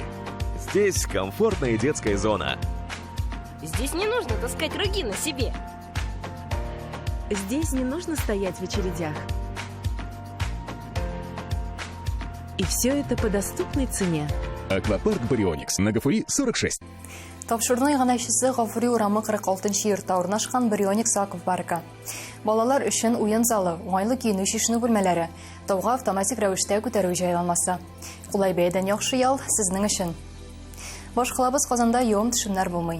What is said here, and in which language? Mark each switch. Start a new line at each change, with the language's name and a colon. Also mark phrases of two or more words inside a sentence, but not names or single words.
Russian: Здесь комфортная детская зона. Здесь не нужно таскать рюкзаки на себе. Здесь не нужно стоять в очередях. И все это по доступной цене. Аквапарк Барионикс на ГФИ 46.
Tatar: Тапшырның янәшесе Гафури урамы 46-нчы йортта урнашкан Барионикс аквапаркы. Балалар өчен уен залы, уңайлы киенү шишенү бүлмәләре, тауга автоматик рәвештә күтәрү җайланмасы. Кулай бәядән яхшы ял сезнең өчен. Башкалабыз Казанда явым төшемнәр булмый.